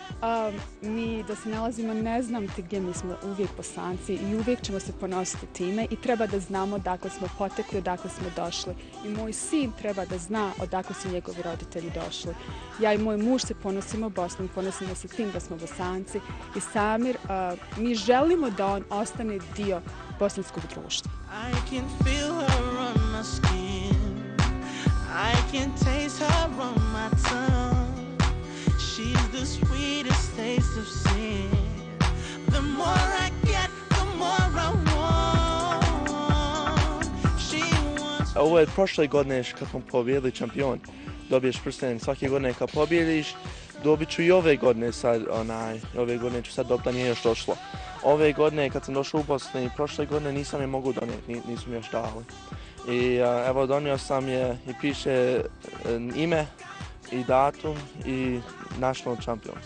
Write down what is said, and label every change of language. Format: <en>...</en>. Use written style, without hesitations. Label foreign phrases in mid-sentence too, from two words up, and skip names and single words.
<bs>Mi da se nalazimo, ne znam ti gdje, mi smo uvijek Bosanci i uvijek ćemo se ponositi time i treba da znamo odakle smo potekli, odakle smo došli. I moj sin treba da zna odakle su njegovi roditelji došli. Ja i moj muž se ponosimo Bosnom, ponosimo se tim da smo Bosanci i Samir, mi želimo da on ostane dio bosanskog društva.</bs> <en>I can feel her on my skin. I can taste her on my tongue. She's the sweetest taste of sin. The more I get, the more I want. She wants.</en> <bs>Ovo je prošle godine kad smo pobjedili šampion. Dobiješ prsten svake godine kad pobjediš. Dobit ću i ove godine sad, ove godine ću sad dobiti, da nije još došlo. Ove godine kad sam došao u Bosni, prošle godine nisam je mogu donijeti, nisu mi još dali. I evo donio sam je i piše ime i datum i</bs> <en>National Champions.</en>